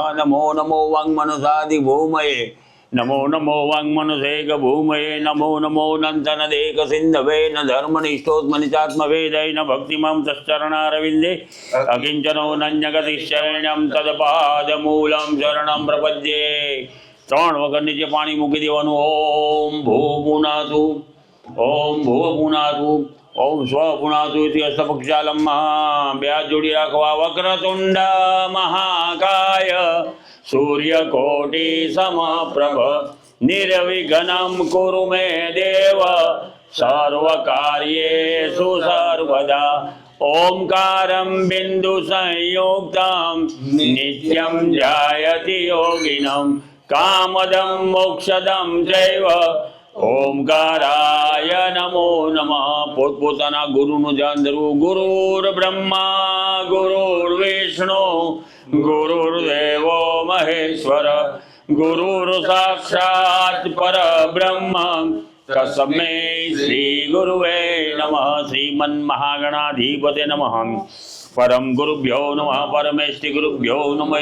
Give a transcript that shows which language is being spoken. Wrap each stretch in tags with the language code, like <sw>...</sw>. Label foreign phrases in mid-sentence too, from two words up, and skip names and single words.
<sa>नमो नमो वाङ्मनसादिभूमये नमो नमो वाङ्मनसेक भूमये नमो नमो नन्दनदेक सिन्धवे न धर्मनिष्ठोत्मनिचात्मवेदै न भक्तिमं तश्चरणारविन्दे अकिञ्चनो नन्यगतिशरण्यं तत्पादमूलं शरणं प्रपद्ये।</sa> <gu>3 વખત નીચે પાણી મૂકી દેવાનું।</gu> <sa>ઓમ ભૂ પુનાતુ ઓમ ભૂ પુનાતુ ઓમ સ્વ પુનાતુ ઇતિ હસ્તપક્ષાલમ</sa> <gu>બે હાથ જોડી રાખવા।</gu> <sa>વક્રતુંડ મહાકાય सूर्यकोटि समप्रभ निर्विघ्नं कुरु मे देव सर्वकार्येषु सर्वदा। ओंकारं बिन्दुसंयुक्तं नित्यं ध्यायति योगिनं कामदं मोक्षदं चैव ओंकाराय नमो नमः।</sa> <gu>પોતપોતાના ગુરુનું ધ્યાન ધરવું।</gu> <sa>ગુરુર્બ્રહ્મા ગુરુર્વિષ્ણુ गुरुर्देवो महेश्वर गुरुर्साक्षात् परब्रह्म तस्मै श्री गुरुवे नमः। श्रीमन्महागणाधिपते नमः। परम गुरुभ्यो नमः। परमेष्टि गुरुभ्यो नमः।</sa>